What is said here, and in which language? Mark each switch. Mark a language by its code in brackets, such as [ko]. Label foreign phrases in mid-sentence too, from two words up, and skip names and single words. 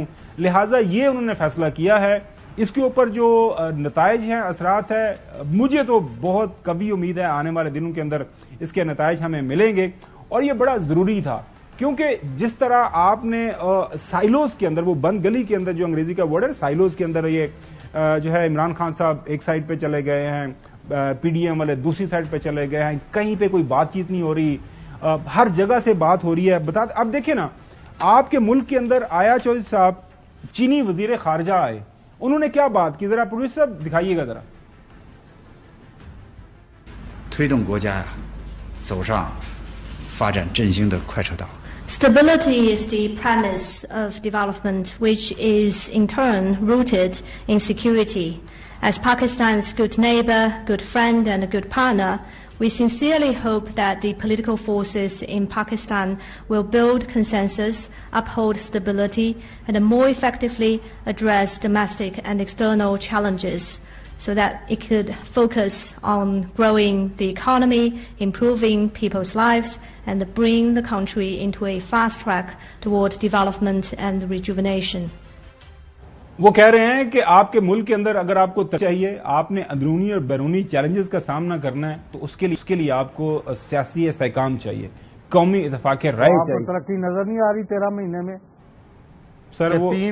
[ur] لہٰذا یہ انہوں نے فیصلہ کیا ہے۔ اس کے اوپر جو نتائج ہیں، اثرات ہیں، مجھے تو بہت قوی امید ہے آنے والے دنوں کے اندر اس کے نتائج ہمیں ملیں گے، اور یہ بڑا ضروری تھا کیونکہ جس طرح آپ نے سائلوز کے اندر، وہ بند گلی کے اندر جو انگریزی کا ورڈ ہے سائلوز کے اندر، یہ جو ہے عمران خان صاحب ایک سائڈ پہ چلے گئے ہیں، پی ڈی ایم والے دوسری سائڈ پہ چلے گئے ہیں، کہیں پہ کوئی بات چیت نہیں ہو رہی، ہر جگہ سے بات ہو رہی ہے۔ اب دیکھیں نا، آپ کے ملک کے اندر آیا چودھری صاحب، چینی وزیر خارجہ آئے، انہوں نے کیا بات کی؟ ذرا پروڈیوسر صاحب دکھائیے گا ذرا۔ [zh] 推动国家走上发展振兴的快车道。 [en] Stability is the premise of development, which is in turn rooted in security. As Pakistan's good neighbor, good friend, and a good partner, we sincerely hope that the political forces in Pakistan will build consensus, uphold stability, and more effectively address domestic and external challenges, so that it could focus on growing the economy, improving people's lives, and bring the country into a fast track toward development and rejuvenation. [ur] وہ کہہ رہے ہیں کہ آپ کے ملک کے اندر اگر آپ کو چاہیے، آپ نے اندرونی اور بیرونی چیلنجز کا سامنا کرنا ہے، تو اس کے لیے آپ کو سیاسی استحکام چاہیے، قومی اتفاق رائے چاہیے۔ ترقی نظر نہیں آ رہی 13 مہینے میں سر؟ وہ